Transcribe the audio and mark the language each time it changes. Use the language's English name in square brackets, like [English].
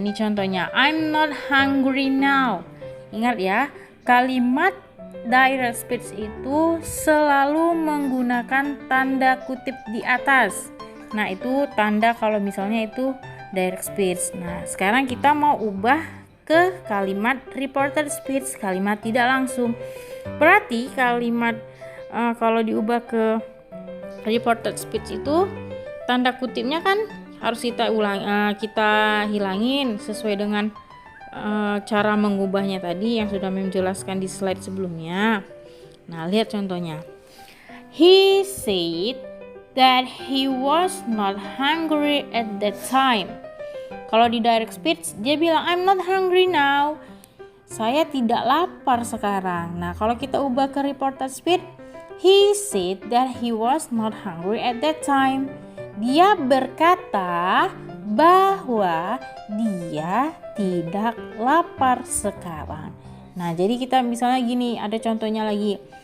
[Indonesian] Ini contohnya, [English] I'm not hungry now. [Indonesian] Ingat ya, kalimat direct speech itu selalu menggunakan tanda kutip di atas. Nah, itu tanda kalau misalnya itu direct speech. Nah, sekarang kita mau ubah ke kalimat reported speech, kalimat tidak langsung. Berarti kalimat kalau diubah ke reported speech itu tanda kutipnya kan harus kita hilangin sesuai dengan cara mengubahnya tadi yang sudah menjelaskan di slide sebelumnya. Nah, lihat contohnya. [English] He said that he was not hungry at that time. [Indonesian] Kalau di direct speech dia bilang [English] I'm not hungry now. [Indonesian] Saya tidak lapar sekarang. Nah, kalau kita ubah ke [English] reported speech, he said that he was not hungry at that time. [Indonesian] Dia berkata bahwa dia tidak lapar sekarang. Nah, jadi kita misalnya gini, ada contohnya lagi.